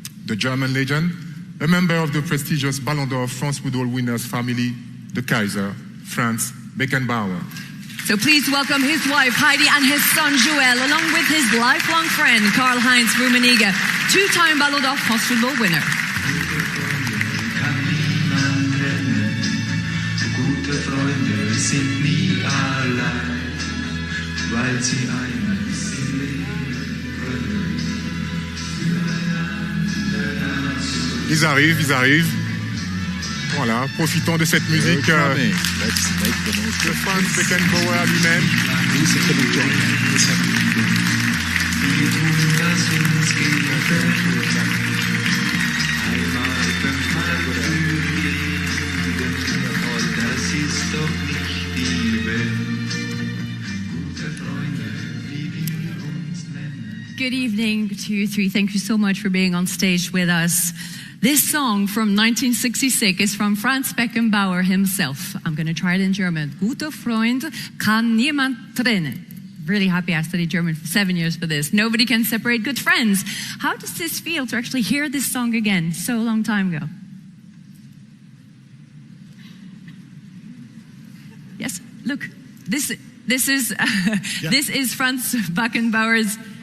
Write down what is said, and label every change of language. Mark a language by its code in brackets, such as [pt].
[en] The German legend, a member of the prestigious Ballon d'Or France Football winners family, the Kaiser, Franz Beckenbauer. So please welcome his wife Heidi and his son Joel, along with his lifelong friend Karl-Heinz Rummenigge, two-time Ballon d'Or France Football winner. [de] Gute Freunde sind nie allein, weil sie eines im Leben können. [fr] Ils arrivent. Voilà, profitons de cette musique de Franz Beckenbauer lui-même. [de] Das ist doch nicht die Welt. Gute Freunde, wie wir uns nennen. [en] Good evening to you three. Thank you so much for being on stage with us. This song from 1966 is from Franz Beckenbauer himself. I'm going to try it in German. [de] Guter Freund kann niemand trennen. [en] Really happy I studied German for 7 years for this. Nobody can separate good friends. How does this feel to actually hear this song again so long time ago? Yes, look, this is this is Franz Beckenbauer's.